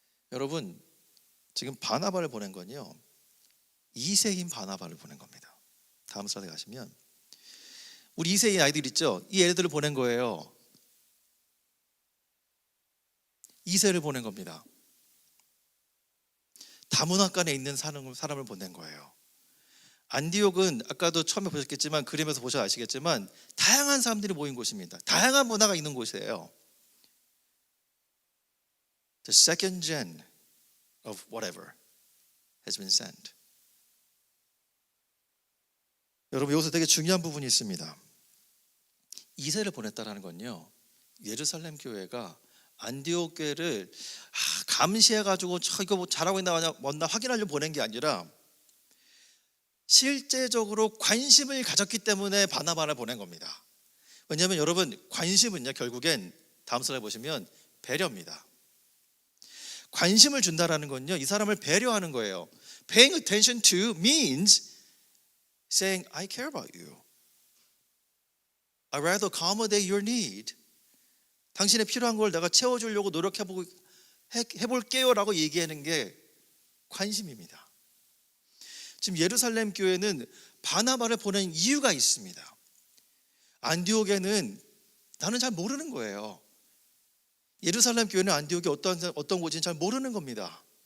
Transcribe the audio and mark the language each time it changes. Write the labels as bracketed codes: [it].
[ko] 여러분, 지금 바나바를 보낸 건요, 2세인 바나바를 보낸 겁니다. 다음 슬라이드 가시면 우리 2세인 아이들 있죠? 이 애들을 보낸 거예요. 2세를 보낸 겁니다. 다문화간에 있는 사람을 보낸 거예요. 안디옥은 아까도 처음에 보셨겠지만 그림에서 보셔 아시겠지만 다양한 사람들이 모인 곳입니다. 다양한 문화가 있는 곳이에요. [en] The second gen of whatever has been sent. [ko] 여러분, 여기서 되게 중요한 부분이 있습니다. 2세를 보냈다라는 건요, 예루살렘 교회가 안디옥 교회를 감시해가지고 이거 뭐 잘하고 있나 뭐나 확인하려고 보낸 게 아니라 실제적으로 관심을 가졌기 때문에 바나바를 보낸 겁니다. 왜냐하면 여러분, 관심은요, 결국엔 다음 슬라이드 보시면 배려입니다. 관심을 준다라는 건요, 이 사람을 배려하는 거예요. [en] Paying attention to means saying, I care about you. I rather accommodate your need. [ko] 당신의 필요한 걸 내가 채워주려고 해볼게요 라고 얘기하는 게 관심입니다. 지금 예루살렘 교회는 바나바를 보낸 이유가 있습니다. 안디옥에는 나는 잘 모르는 거예요. 예루살렘 교회는 안디옥이 어떤 곳인지 잘 모르는 겁니다.